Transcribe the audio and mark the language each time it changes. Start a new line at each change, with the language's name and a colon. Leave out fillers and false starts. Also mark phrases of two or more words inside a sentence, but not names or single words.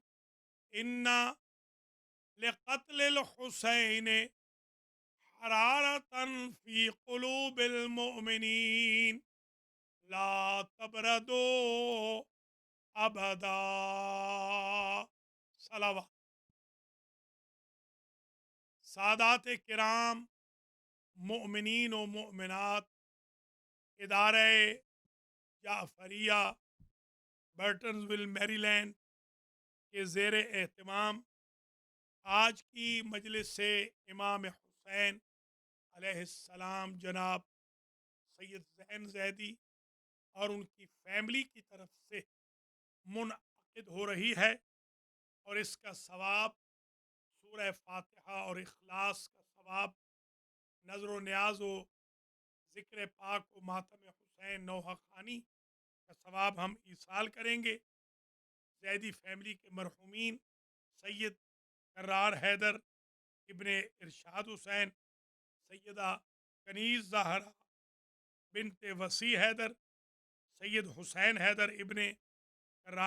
Arabic: إن لقتل الحسين حرارة في قلوب المؤمنين لا تبردوا أبدا.
Urdu: صلوات. سادات کرام، مؤمنین و مؤمنات، ادارہ جعفریہ برٹنزول میری لینڈ کے زیر اہتمام آج کی مجلس سے امام حسین علیہ السلام جناب سید زین زیدی اور ان کی فیملی کی طرف سے منعقد ہو رہی ہے، اور اس کا ثواب سورہ فاتحہ اور اخلاص کا ثواب، نظر و نیاز و ذکر پاک و ماتم حسین نوحہ خوانی کا ثواب ہم ایصال کریں گے۔ زیدی فیملی کے مرحومین سید کرار حیدر ابن ارشاد حسین، سیدہ کنیز زہرا بنت وسیع حیدر، سید حسین حیدر ابن کرار